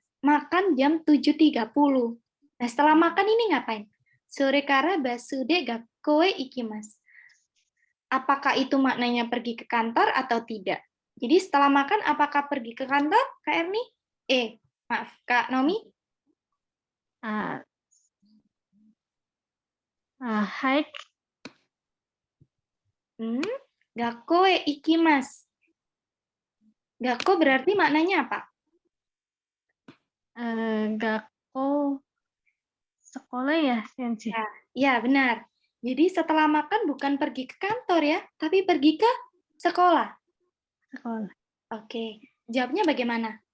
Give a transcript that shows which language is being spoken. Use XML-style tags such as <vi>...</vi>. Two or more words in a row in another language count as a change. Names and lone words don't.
<id>Makan jam 7.30. Nah, setelah makan ini ngapain?</id> <ja>それからバスで学校へ行きます.</ja> <id>Apakah itu maknanya pergi ke kantor atau tidak? Jadi setelah makan, apakah pergi ke kantor, Kak Erni? Maaf, Kak Naomi? Hike.</id> <ja>学校へ行きます.</ja> <id>Gakko berarti maknanya apa? Gakko sekolah ya, Sensei? Ya, benar. Jadi setelah makan bukan pergi ke kantor ya, tapi pergi ke sekolah. Sekolah. Oke, jawabnya bagaimana?</id>